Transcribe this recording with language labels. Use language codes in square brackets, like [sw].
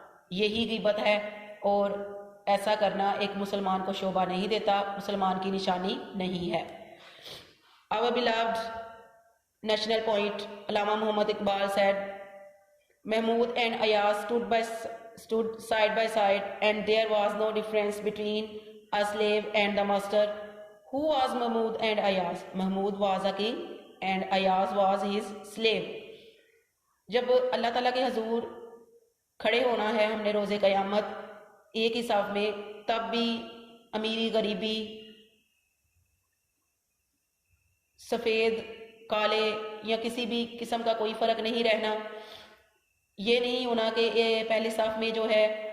[ur] یہی غیبت ہے، اور ایسا کرنا ایک مسلمان کو شعبہ نہیں دیتا، مسلمان کی نشانی نہیں ہے۔ [en] Our beloved national poet Allama Muhammad Iqbal said, Mahmood and Ayaz stood side by side, and there was no difference between a slave and the master. Who was Mahmood and Ayaz? Mahmood was a king and Ayaz was his slave. [ur] جب اللہ تعالیٰ کے حضور کھڑے ہونا ہے ہم نے روز قیامت ایک ہی صف میں، تب بھی امیری غریبی، سفید کالے یا کسی بھی قسم کا کوئی فرق نہیں رہنا۔ یہ نہیں ہونا کہ پہلی صف میں جو ہے